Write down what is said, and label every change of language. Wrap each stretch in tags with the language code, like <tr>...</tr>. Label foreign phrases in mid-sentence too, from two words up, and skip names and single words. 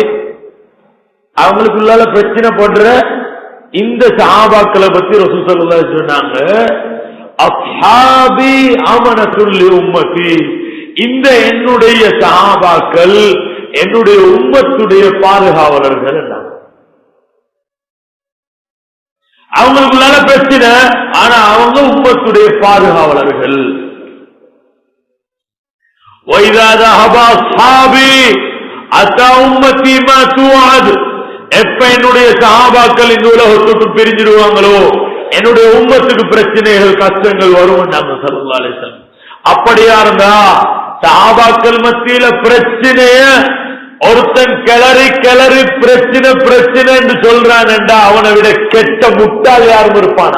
<ta>அவங்களுக்குள்ளால பிரச்சனை பண்ற இந்த சஹாபாக்களை பத்தி ரசூல்</ta> <ar>صلى الله عليه</ar> <ta>சொன்னாங்க,</ta> <ar>أصحابي أمنة ل أمتي,</ar> <ta>இந்த என்னுடைய சஹாபாக்கள் என்னுடைய உம்மத்துடைய பாதுகாவலர்கள். அவங்களுக்குள்ளால பிரச்சனை, ஆனா அவங்க உம்மத்துடைய பாதுகாவலர்கள்.</ta> <ar>وَإِذَا ذَهَبَ أَصْحَابِي أَتَى أُمَّتِي مَا تُوعَدُ,</ar> <ta>எப்ப என்னுடைய சஹாபாக்கள் இந்த உலகத்துக்கு பிரிஞ்சிடுவாங்களோ என்னுடைய உம்மத்துக்கு பிரச்சனைகள் கஷ்டங்கள் வரும்.</ta> <ar>صلى الله عليه وسلم</ar> <ta>அப்படியா இருந்தா சஹாபாக்கள் மத்தியில பிரச்சனைய ஒருத்தன் கிளறி பிரச்சனை என்று சொல்றான் என்றா அவனை விட கெட்ட முட்டாள் யாரும் இருப்பானா?</ta>